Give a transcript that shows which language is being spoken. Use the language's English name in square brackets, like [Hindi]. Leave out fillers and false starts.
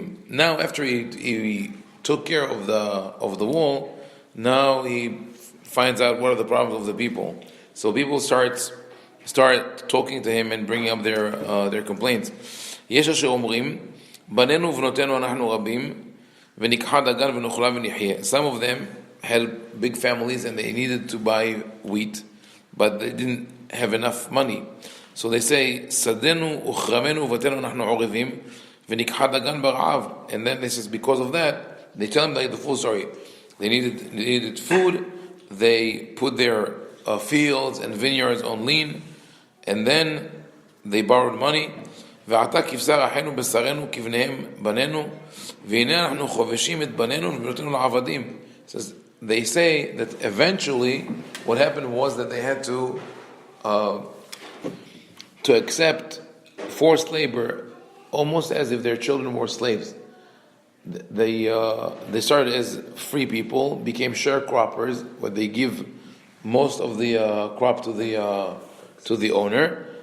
[English] Now, after he took care of the wall, now he finds out what are the problems of the people. So people start talking to him and bringing up their complaints. [Hebrew] יש אשר אומרים, בנינו ובנותינו אנחנו רבים, וניקחה דגן ונאכלה ונחיה. [English] Some of them had big families and they needed to buy wheat, but they didn't have enough money. So they say, [Hebrew] שדנו וכרמנו ובתינו אנחנו עורבים, וניקחה דגן ברעב. [English] And then they says, because of that, they tell them the full story. They needed food, they put their fields and vineyards on lean, and then they borrowed money. [Hebrew] ועתה כבשר אחינו בשרנו כבניהם בנינו והנה אנחנו חובשים את בנינו ובנותינו לעבדים. [English] They say that eventually what happened was that they had to accept forced labor almost as if their children were slaves. They started as free people, became sharecroppers, where they give most of the crop to the owner.